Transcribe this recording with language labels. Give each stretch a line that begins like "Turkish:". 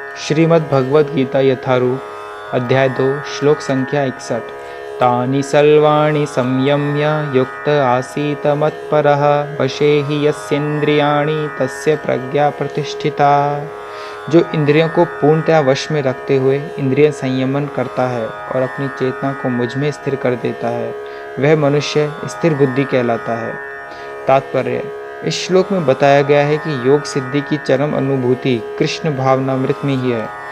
Hindi: श्रीमद् भगवद गीता यथारूप अध्याय 2 श्लोक संख्या 61।
Sanskrit: तानि सर्वाणि संयम्य युक्त आसीत मत्परः वशे हि यस्येन्द्रियाणि तस्य प्रज्ञा प्रतिष्ठिता।
Hindi: जो इंद्रियों को पूर्णतया वश में रखते हुए इंद्रिय संयमन करता है और अपनी चेतना को मुझ में स्थिर कर देता है, वह मनुष्य स्थिर बुद्धि कहलाता है। तात्पर्य: इस श्लोक में बताया गया है कि योग सिद्धि की चरम अनुभूति कृष्ण भावनामृत में ही है।